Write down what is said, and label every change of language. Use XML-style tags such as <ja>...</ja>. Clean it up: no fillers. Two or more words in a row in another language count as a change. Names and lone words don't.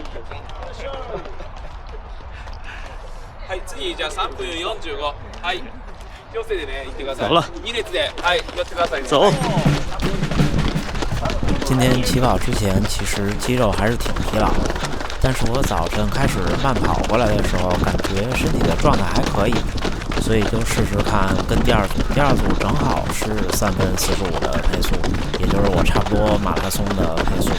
<ja>はい、次じゃあ3分45。はい。気をつけてね、行ってください。</ja> <zh>走了。</zh> <ja>2列で、はい、寄ってくださいね。</ja> <zh>走。今天起跑之前，其实肌肉还是挺疲劳的，但是我早晨开始慢跑过来的时候，感觉身体的状态还可以， 所以就试试看跟第二组。第二组正好是3分45的配速，也就是我差不多马拉松的配速。</zh>